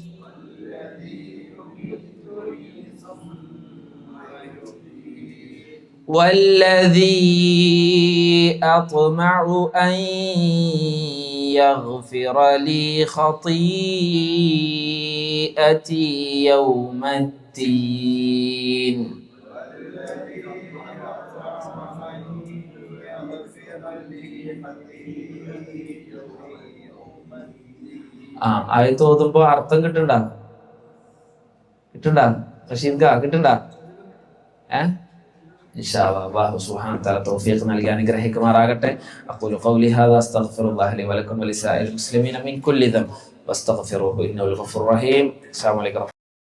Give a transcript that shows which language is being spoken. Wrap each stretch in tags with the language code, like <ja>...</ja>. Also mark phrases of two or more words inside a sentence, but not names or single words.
<ar>والذي أطمع أن يغفر لي خطيئتي يوم الدين</ar> <ml>ആയത്ത് ഓതുമ്പോ അർത്ഥം കിട്ടണ്ട റഷീദ് കിട്ടണ്ട?</ml> <ar>إن شاء الله الله سبحانه وتعالى</ar> <ml>തൗഫീഖ് നൽകി അനുഗ്രഹിക്കുമാറാകട്ടെ.</ml> <ar>أقول قولي هذا أستغفر الله لي ولكم ولسائر المسلمين من كل ذنب واستغفروه إنه الغفور الرحيم. السلام عليكم.</ar>